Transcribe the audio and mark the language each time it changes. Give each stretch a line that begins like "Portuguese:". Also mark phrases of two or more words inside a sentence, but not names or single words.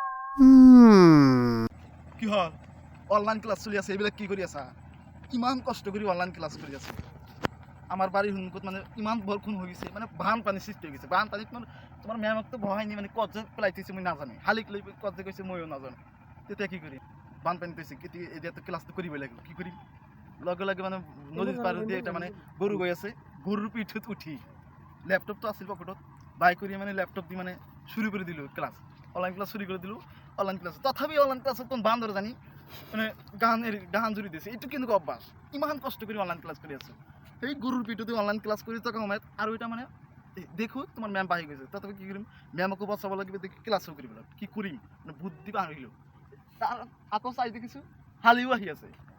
Assamese: কি হল
English: online class
Assamese: চলি আছে এইবিলাক কি কৰি আছা ইমান কষ্ট কৰি
English: online class
Assamese: কৰি আছে
Bangla: আমার বাড়ির
Assamese: সন্মুখত মানে ইমান বরষুণ হৈ গৈছে মানে বানপানী সৃষ্টি হৈ গৈছে বানপানীত মানে তোমাৰ মেমকতো বহাই নি মানে কত যে পেলাই থৈছে মই নাজানো শালিক লৈ কত যে কৈছে ময়ো নাজানো তেতিয়া কি কৰিম বানপানীত হৈছে এতিয়াতো ক্লাছটো কৰিবই লাগিব কি কৰিম লগে লগে মানে নদীৰ পাৰ দিয়ে এটা মানে গৰু গৈ আছে গৰুৰ পিঠত উঠি ল্যাপটপটো আছিল পকেটত বাই কৰি মানে ল্যাপটপ দি মানে
Bangla: শুরু করে দিল
Assamese: ক্লাস
English: online class
Bangla: শুরু করে দিল
English: online class
Assamese: তথাপি অনলাইন ক্লাসত কোন বান্দর জানি মানে গান জুড়ি দিছে এইটো কেনেকুৱা অভ্যাস ইমান কষ্ট কৰি
English: online class
Assamese: কৰি আছো সেই গৰুৰ পিঠতে
English: online class
Assamese: কৰি থকা সময়ত আৰু এটা মানে দেখো তোমাৰ মেম বাহি গৈছে তথাপি কি কৰিম মেমকো বচাব লাগিব দেখি ক্লাছো কৰিব লাগিব কি কৰিম মানে বুদ্ধি পাহৰিলো তাৰ আকৌ চাই দেখিছো হালিও আহি আছে কি